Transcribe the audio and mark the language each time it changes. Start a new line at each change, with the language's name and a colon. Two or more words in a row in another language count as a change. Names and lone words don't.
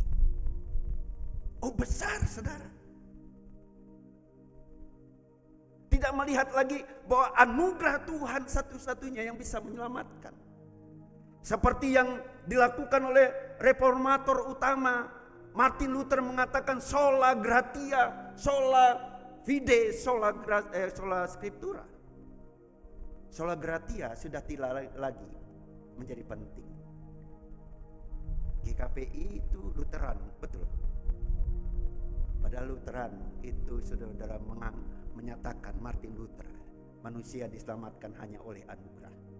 Indonesian: Oh besar saudara. Tidak melihat lagi bahwa anugerah Tuhan satu-satunya yang bisa menyelamatkan. Seperti yang dilakukan oleh reformator utama Martin Luther mengatakan
Latin: sola gratia, sola fide, sola scriptura. Sola gratia
Indonesian: sudah tidak lagi menjadi penting. GKPI itu Lutheran, betul. Padahal Lutheran itu saudara menyatakan Martin Luther, manusia diselamatkan hanya oleh anugerah.